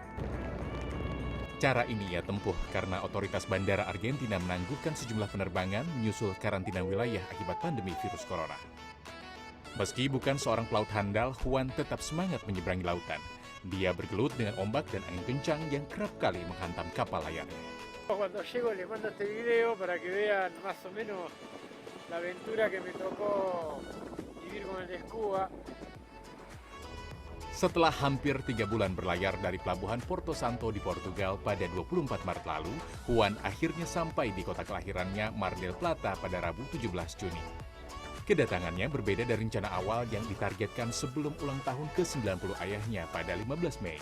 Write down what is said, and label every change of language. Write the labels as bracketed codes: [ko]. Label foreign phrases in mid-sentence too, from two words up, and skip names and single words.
[id] Cara ini ia tempuh karena otoritas bandara Argentina menangguhkan sejumlah penerbangan menyusul karantina wilayah akibat pandemi virus corona. Meski bukan seorang pelaut handal, Juan tetap semangat menyeberangi lautan. Dia bergelut dengan ombak dan angin kencang yang kerap kali menghantam kapal layarnya. [es] Cuando llego les mando este video para que vean más o menos la aventura que me tocó vivir con el Escuba. [id] Setelah hampir 3 bulan berlayar dari pelabuhan Porto Santo di Portugal pada 24 Maret lalu, Juan akhirnya sampai di kota kelahirannya Mar del Plata pada Rabu 17 Juni. Kedatangannya berbeda dari rencana awal yang ditargetkan sebelum ulang tahun ke-90 ayahnya pada 15 Mei.